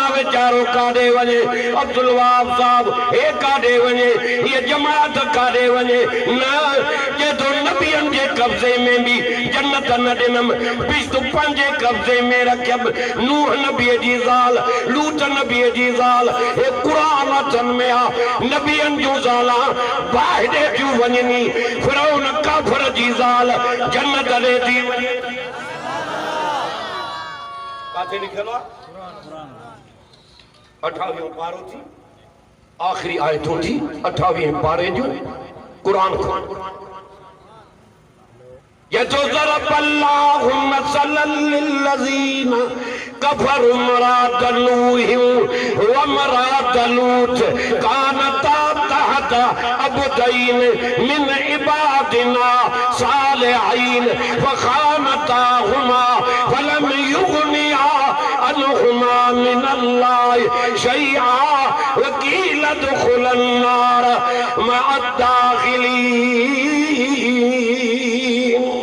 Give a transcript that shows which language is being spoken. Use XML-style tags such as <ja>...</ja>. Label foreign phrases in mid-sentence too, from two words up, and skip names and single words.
<sd>वीचारो काॾे वञे अब्दुल वहाब साहब हे काॾे वञे ये जमात काॾे वञे न जे तो नबियन जे कब्जे में भी जन्नत न ॾिनम बिस्त पंहिंजे कब्जे में रखियब नूह नबी जी ज़ाल लूत नबी जी ज़ाल हे कुरान अथन में आ नबियन जूं ज़ालां बाहिदे क्यों वञनी फिरौन काफर जी ज़ाल जन्नत ॾे थी वञे काथे लिखियल आहे 28 पारो थी आखिरी आयतूं थी 28 पारे जूं कुरान</sd> <ar>يَضْرِبُ اللَّهُ مَثَلًا لِلَّذِينَ كَفَرُوا امْرَأَتَ نُوحٍ وَامْرَأَتَ لُوطٍ كَانَتَا تَحْتَ عَبْدَيْنِ مِنْ عِبَادِنَا صَالِحَيْنِ فَخَانَتَاهُمَا فَلَمْ يُغْنِيَا عَنْهُمَا مِنَ اللَّهِ شَيْئًا وَقِيلَ ادْخُلَا النَّارَ مَعَ الدَّاخِلِينَ</ar>